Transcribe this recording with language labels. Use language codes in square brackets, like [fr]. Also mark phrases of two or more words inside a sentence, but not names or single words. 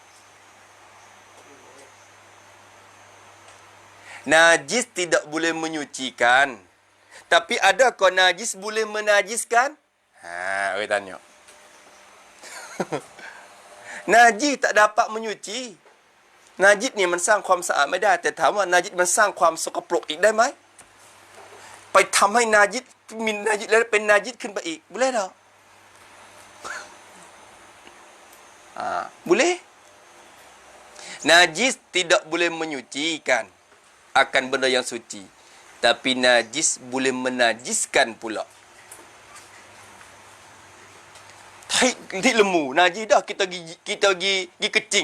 [ms] Najis tidak boleh menyucikan. Tapi adakah najis boleh menajiskan? Ha, orang tanya. Najis tak dapat menyuci. Najis ni [th] มันสร้างความสะอาดไม่ได้แต่ถามว่าnajis มันสร้างความสกปรกอีกได้ไหมไปทำให้นาจิตมีนาจิตแล้วเป็นนาจิตขึ้นไปอีก [ms] boleh tak? Boleh. Najis tidak boleh menyucikan akan benda yang suci. Tapi najis boleh menajiskan pula. Tik lemu, najis dah kita pergi kecing.